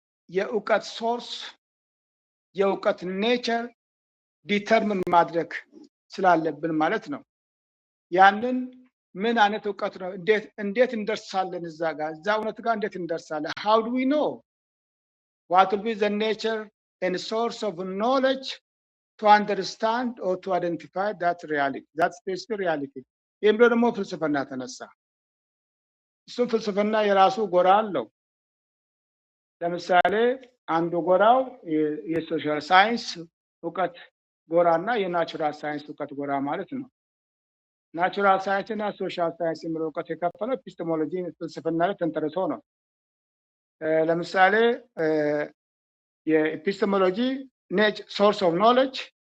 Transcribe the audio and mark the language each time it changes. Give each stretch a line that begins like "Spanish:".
Amharic: የእውቀት ሶርስ የእውቀት ኔቸር ዲተርሚን ማድረግ ስላለብን ማለት ነው። ያንን ምን አይነት እውቀት ነው? እንዴት እንደርሳለን? እዛ እውነት ጋር እንዴት እንደርሳለን?
English: how do we know what will be the nature and source of knowledge to understand or to identify that reality, that specific reality.
Amharic: ይህም ደግሞ ፍልስፍና ተነሳ። እሱም ፍልስፍና የራሱ ጎራ አለው። ለምሳሌ አንዱ ጎራው የሶሻል ሳይንስ እውቀት ጎራና የናቹራል ሳይንስ እውቀት ጎራ ማለት ነው። ናቹራል ሳይንስ እና ሶሻል ሳይንስ የሚለው እውቀት የከፈለው ኤፒስቴሞሎጂ ፍልስፍና ላይ ተንተርሶ ነው። ለምሳሌ የኤፒስቴሞሎጂ ሶርስ ኦፍ ኖሌጅ